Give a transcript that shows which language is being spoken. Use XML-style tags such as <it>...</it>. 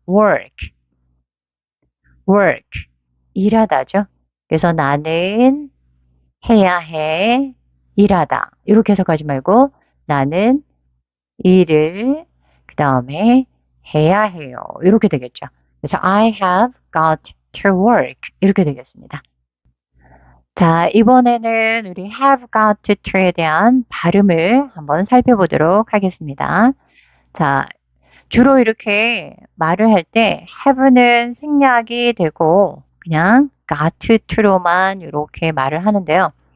<en>work.</en> <ko>일하다죠. 그래서 나는 해야 해, 일하다. 이렇게 해석하지 말고 나는 일을 그 다음에 해야 해요. 이렇게 되겠죠. 그래서</ko> <en>I have got to work.</en> <ko>이렇게 되겠습니다. 자, 이번에는 우리</ko> <en>have got to</en> <ko>에 대한 발음을 한번 살펴보도록 하겠습니다. 자, 주로 이렇게 말을 할 때 have는 생략이 되고 그냥 got to로만 이렇게 말을 하는데요.</ko>